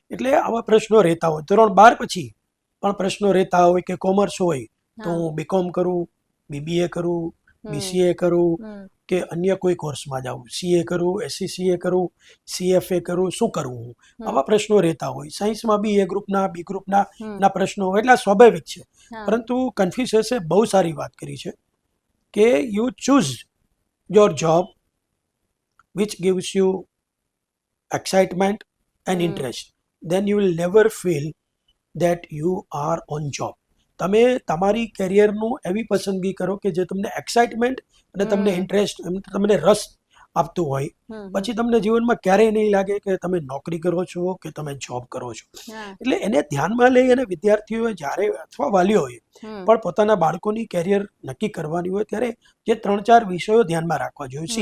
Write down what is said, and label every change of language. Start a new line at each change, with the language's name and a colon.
Gujarati: એટલે આવા પ્રશ્નો રહેતા હોય. ધોરણ 12 પછી પણ પ્રશ્નો રહેતા હોય કે કોમર્સ હોય તો હું BCom કરું, BBA કરું, BCA કરું કે અન્ય કોઈ કોર્સમાં જાઉં, CA કરું, SCCA કરું, CFA કરું, શું કરવું હું. આવા પ્રશ્નો રહેતા હોય. સાયન્સમાં બી A ગ્રુપના, B ગ્રુપના પ્રશ્નો હોય. એટલે સ્વાભાવિક છે. પરંતુ કન્ફ્યુશિયસે બહુ સારી વાત કરી છે કે
English: You choose your job which gives you excitement and interest, then you will never feel that you are on job.
Gujarati: તમે તમારી કેરિયરનું એવી પસંદગી કરો કે જે તમને એક્સાઇટમેન્ટ અને તમને ઇન્ટરેસ્ટ, તમને રસ આપતું હોય, પછી તમને જીવનમાં ક્યારેય નહીં લાગે કે તમે નોકરી કરો છો કે તમે જોબ કરો છો. એટલે એને ધ્યાનમાં લઈ અને વિદ્યાર્થીઓએ જ્યારે અથવા વાલીઓએ પણ પોતાના બાળકોની કેરિયર નક્કી કરવાની હોય ત્યારે જે 3-4 વિષયો ધ્યાનમાં રાખવા જોઈએ.